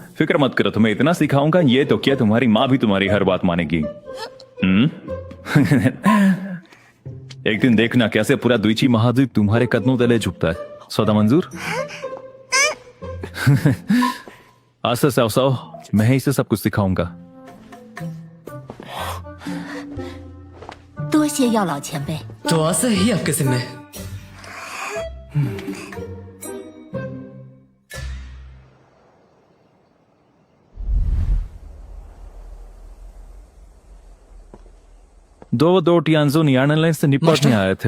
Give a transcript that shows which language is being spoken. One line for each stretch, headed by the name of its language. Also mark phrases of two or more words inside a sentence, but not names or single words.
Hindi: फिक्र मत करो, तुम्हें इतना सिखाऊंगा, ये तो क्या तुम्हारी माँ भी तुम्हारी हर बात मानेगी। एक दिन देखना कैसे पूरा द्विची महाद्वीप तुम्हारे कदमों तले झुकता है। सौदा मंजूर? आज से साव साव मैं ही इसे सब कुछ सिखाऊंगा।
Chinese: 多谢药老前辈。
Hindi: तो आज से ही आपके जिम्मे। दो टियानजो यान अलायंस से निपटने आए थे।